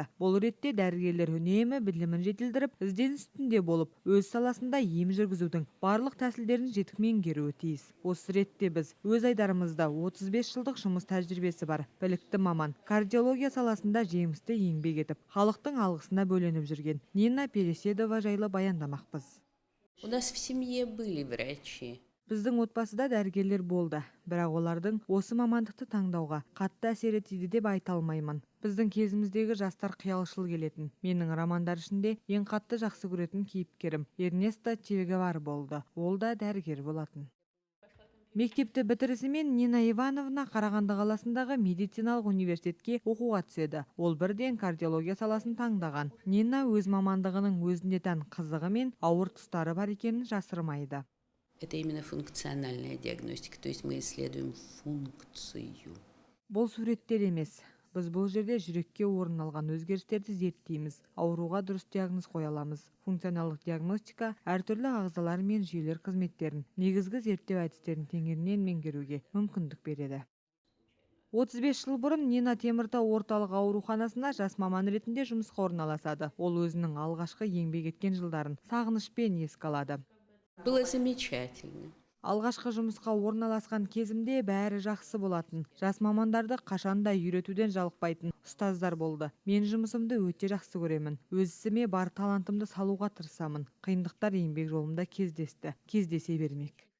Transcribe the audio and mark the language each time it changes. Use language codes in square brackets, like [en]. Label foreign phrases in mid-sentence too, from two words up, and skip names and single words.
[kk] Бұл ретте дәрігерлер үнемі білімін жетілдіріп, ізденіс үстінде болып, өз саласында ем жүргізудің барлық тәсілдерін жетік меңгеруі тиіс. Осы ретте біз өз айдарымызда 35 жылдық жұмыс тәжірибесі бар білікті маман, кардиология саласында жемісті еңбек етіп, халықтың алғысына бөленіп жүрген Нина Переседова жайлы баяндамақпыз. [ru] У нас в семье были врачи. [kk] Біздің отбасыда дәрігерлер болды, бірақ олардың осы мамандықты таңдауға қатты әсер етеді деп айта алмаймын. Біздің кезіміздегі жастар қиялшыл келетін. Менің романдар ішінде ең қатты жақсы көретін кейіпкерім Эрнесто Че Гевара болды. Ол да дәрігер болатын. Мектепті бітірісімен Нина Ивановна Қарағанды қаласындағы медициналық университетке оқуға түседі. Ол бірден кардиология саласын таңдаған. Нина өз мамандығының өзіне тән қызығы мен ауыр тұстары бар екенін жасырмайды. [ru] Это именно функциональная диагностика, то есть мы исследуем функцию. [kk] Бұл суреттер емес. Біз бұл жерде жүрекке орын алған өзгерістерді зерттейміз. Ауруға дұрыс диагноз қоя аламыз. Функционалдық диагностика әртүрлі ағзалар мен жүйелер қызметтерін, негізгі зерттеу әдістерін теңерінен меңгеруге мүмкіндік береді. 35 жыл бұрын Нина Теміртау орталық ауруханасына жас маман ретінде жұмысқа орналасады. Ол өзінің алғашқы еңбек еткен жылдарын сағынышпен еске алады. [ru] Было замечательно. [kk] Алғашқы жұмысқа орналасқан кезімде бәрі жақсы болатын. Жас мамандарды қашанда үйретуден жалықпайтын ұстаздар болды. Мен жұмысымды өте жақсы көремін. Өз ісіме бар талантымды салуға тырысамын. Қиындықтар еңбек жолымда кездесе бермек.